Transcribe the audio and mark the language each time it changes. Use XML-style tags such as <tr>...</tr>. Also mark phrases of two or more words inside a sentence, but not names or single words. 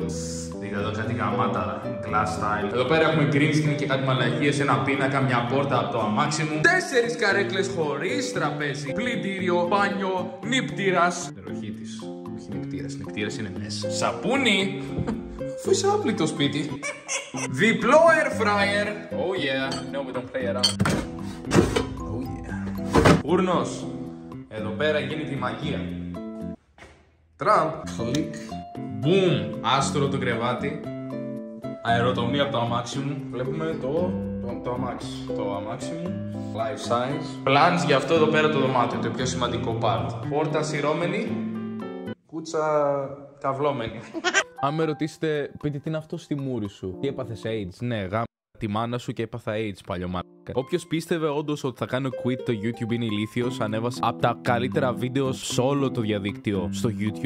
<el>Δείτε εδώ κάτι γαμάτα,</el> <en>glass style.</en> <el>Εδώ πέρα έχουμε</el> <en>green screen</en> <el>και κάτι μαλακίες, ένα πίνακα, μια πόρτα από το αμάξι μου. 4 καρέκλες χωρίς τραπέζι, πλυντήριο, μπάνιο, νηπτήρας. Ροχή της. Όχι νηπτήρας είναι μέσα. Σαπούνι. Αφού είσαι άπλητο σπίτι. Διπλό</el> <en>air fryer. Oh yeah, no we don't play around. Oh yeah.</en> <el>Φούρνος. Εδώ πέρα γίνεται η μαγεία. Τραμπ. Κλικ. Μπουμ. Άστρο το κρεβάτι. Αεροτομία από το αμάξι μου. Βλέπουμε το αμάξι. Το αμάξι μου.</el> <en>Life size.</en> <el>Plans για αυτό εδώ πέρα το δωμάτιο. Το πιο σημαντικό part. Πόρτα σειρώμενη. Κούτσα καυλώμενη. Αν με ρωτήσετε, πείτε τι είναι αυτό στη μούρη σου. Τι έπαθες AIDS? Ναι, γάμ τη μάνα σου και έπαθα AIDS, παλιωμάκα. Όποιος πίστευε όντως ότι θα κάνω quit το YouTube είναι ηλίθιος, ανέβασα από τα καλύτερα βίντεο σε όλο το διαδίκτυο στο YouTube.</el>